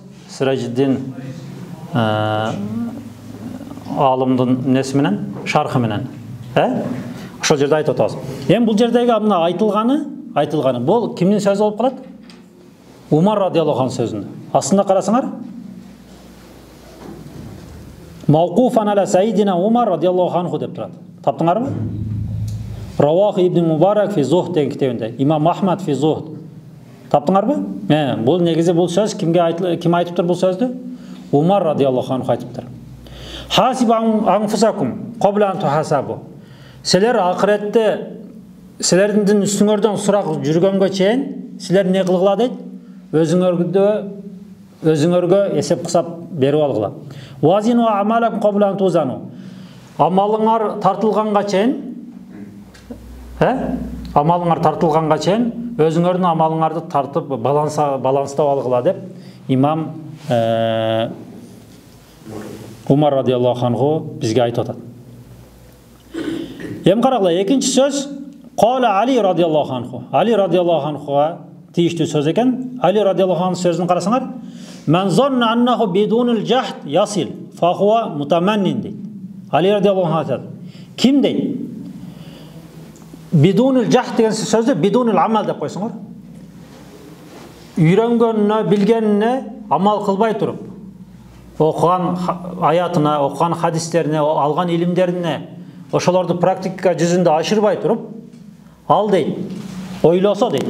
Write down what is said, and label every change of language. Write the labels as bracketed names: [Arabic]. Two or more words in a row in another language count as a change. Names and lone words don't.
[Kyrgyz] Сиражиддин алымдын несі менен, шархы менен. Ошол жерде айтып атабыз. Эми бул жердеги мына айтылганы бул кимдин сөзү болуп калат? Умар [Arabic] رضي الله عنه [Kyrgyz] сөзүндө. Астында карасаңар, [Arabic] موقوفا على سيدنا عمر رضي الله عنه [Kyrgyz] деп турат. Таптыңарбы? [Arabic] رواه ابن المبارك في الزهد [Kyrgyz] деген китебинде, Имам Ахмад фи Зухд. Таптыңарбы? Бул негизи бул сөз ким айтыптыр бул сөздү? Умар [Arabic] رضي الله عنه [Kyrgyz] айтыптыр. [Arabic] حاسبوا أنفسكم قبل أن تحاسبوا. [Kyrgyz] Силер акыретте силердин үстүңөрдөн сурак жүргөнгө чейин силер не кылгыла дейт? Өзүңөргө эсеп кысап берип алгыла. [Arabic] وزنوا أعمالكم قبل أن توزنوا. [Kyrgyz] Амалыңар тартылганга чейин амалыңар тартылганга чейин өзүңөрдүн амалыңарды тартып баланстап алгыла деп имам Умар [Arabic] رضي الله عنه [Kyrgyz] бизге айтып атат. Эми карагыла, экинчи сөз [Arabic] قال علي رضي الله عنه. [Kyrgyz] Али [Arabic] رضي الله عنه [Kyrgyz] тийиштүү сөз экен. Али [Arabic] رضي الله عنه [Kyrgyz] сөзүн карасаңар, [Arabic] "من ظن أنه بدون الجهد يصل، فهو متمن" [Kyrgyz] дейт. Али [Arabic] رضي الله عنه [Kyrgyz] айтат. Ким дейт? [Arabic] بدون الجهد [Kyrgyz] деген сөздү [Arabic] بدون العمل [Kyrgyz] деп койсоңор. Үйрөнгөнүнө, билгенине амал кылбай туруп, окуган аятына, окуган хадистерине, алган илимдерине, ошолорду практика жүзүндө ашырбай туруп, ал дейт, ойлосо дейт.